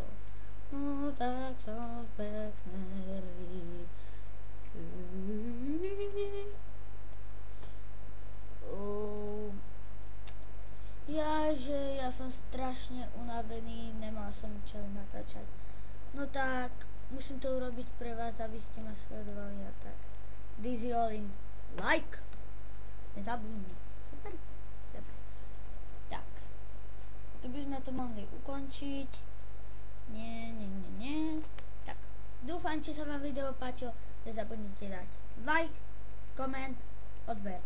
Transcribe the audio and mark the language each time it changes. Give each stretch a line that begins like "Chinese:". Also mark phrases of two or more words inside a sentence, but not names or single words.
Slovak: No tak som pekne ja som strašne unavený, nemal som čo natáčať. No tak, musím to urobiť pre vás, aby ste ma sledovali a tak.
English: This is all in like.
Slovak: Nezabudni. Super. Dobre. Tak. Tu by sme to mohli ukončiť. Nie. Tak. Dúfam, či sa vám video páčilo. Nezabudnite dať like, koment, odber.